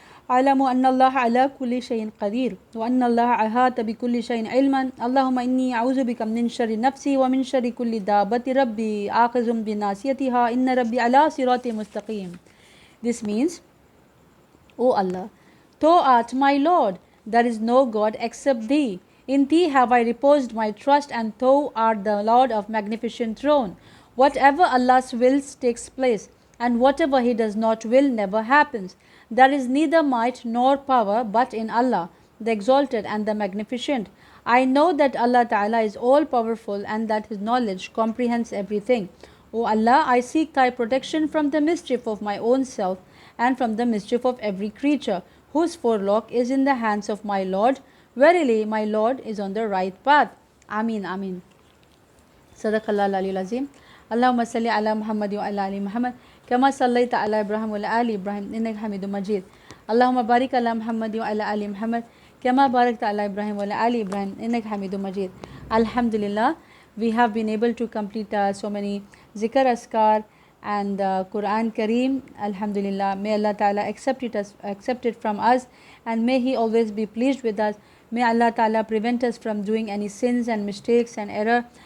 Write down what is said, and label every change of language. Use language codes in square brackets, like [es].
[ar] أعلم أن الله على كل شيء قدير وأن الله أحاط بكل شيء علما اللهم إني أعوذ بك من شر نفسي ومن شر كل دابة ربي آخذ بناصيتها إن ربي على صراط مستقيم. [en] This means, O Allah, Thou art my Lord, there is no God except Thee. In Thee have I reposed my trust, and Thou art the Lord of magnificent throne. Whatever Allah's wills takes place, and whatever He does not will never happens. There is neither might nor power but in Allah, the Exalted and the Magnificent. I know that Allah Ta'ala is all powerful and that His knowledge comprehends everything. O Allah, I seek Thy protection from the mischief of my own self and from the mischief of every creature, whose forelock is in the hands of my Lord. Verily, my Lord is on the right path. [ar] Ameen, Ameen. Sadaqallah al-Aliyyul Azim. Allahumma salli ala Muhammad wa ala ali Muhammad. كما صليت على إبراهيم وعلى آل إبراهيم إنك حميد مجيد اللهم بارك على محمد وعلى آل محمد كما باركت على إبراهيم وعلى آل إبراهيم إنك حميد مجيد. [en] Alhamdulillah, we have been able to complete so many zikr askar and Quran Kareem, alhamdulillah. May Allah Ta'ala accept it from us, and may He always be pleased with us. May Allah Ta'ala prevent us from doing any sins and mistakes and error.